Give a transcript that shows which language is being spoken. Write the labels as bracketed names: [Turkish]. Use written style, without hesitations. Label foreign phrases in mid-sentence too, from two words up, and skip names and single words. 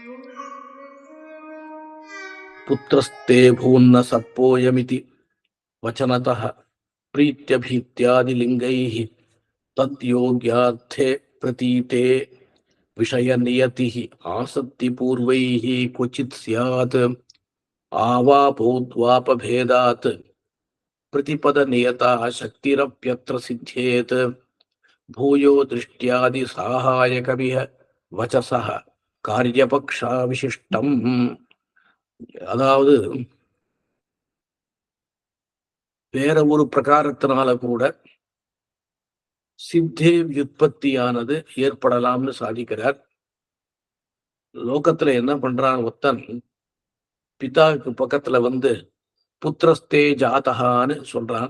[Sanskrit] पुत्रस्ते भून्न सर्पोऽयमिति वचनतः प्रीत्यभीत्यादिलिङ्गैः तद्योग्यार्थे प्रतीते विषयनियतिः आसक्तिपूर्वैः क्वचित् स्यात् आवापोद्वापभेदात् प्रतिपदनियता शक्तिरप्यत्र सिद्ध्येत् भूयो दृष्ट्यादिसाहायकमिह वचसः कार्यपक्षाविशिष्टम्. [Tamil] அதாவது வேற ஒரு பிரகாரத்தினால கூட சித்தே வியுற்பத்தியானது ஏற்படலாம்னு சாதிக்கிறார். லோகத்துல என்ன பண்றான், ஒத்தன் பிதாவுக்கு பக்கத்துல வந்து [Sanskrit] पुत्रस्ते जातका [Tamil] சொல்றான்.